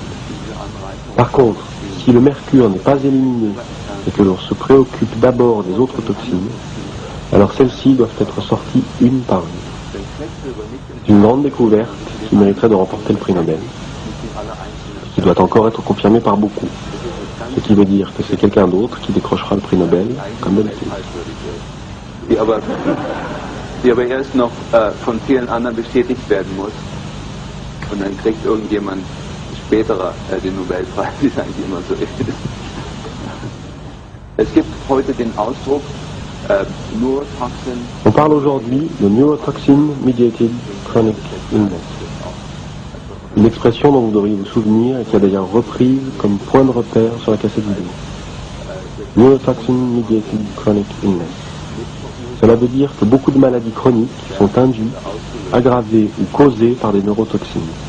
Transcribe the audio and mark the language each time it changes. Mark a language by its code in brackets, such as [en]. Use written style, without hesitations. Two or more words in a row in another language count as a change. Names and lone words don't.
[fr] Par contre, si le mercure n'est pas éliminé et que l'on se préoccupe d'abord des autres toxines, alors celles-ci doivent être sorties une par une. C'est une grande découverte qui mériterait de remporter le prix Nobel, qui doit encore être confirmée par beaucoup. Ce qui veut dire que c'est quelqu'un d'autre qui décrochera le prix Nobel, comme d'habitude. [de] Die aber erst noch von vielen anderen bestätigt werden muss. Und dann kriegt irgendjemand späterer den Nobelpreis, wie es eigentlich immer so ist. Es gibt heute den Ausdruck Neurotoxin. [fr] On parle aujourd'hui de [en] Neurotoxin Mediated Chronic Illness. [fr] Une expression dont vous devriez vous souvenir et qui a d'ailleurs reprise comme point de repère sur la cassette vidéo. [en] Neurotoxin Mediated Chronic Illness. [fr] Cela veut dire que beaucoup de maladies chroniques sont induites, aggravées ou causées par des neurotoxines.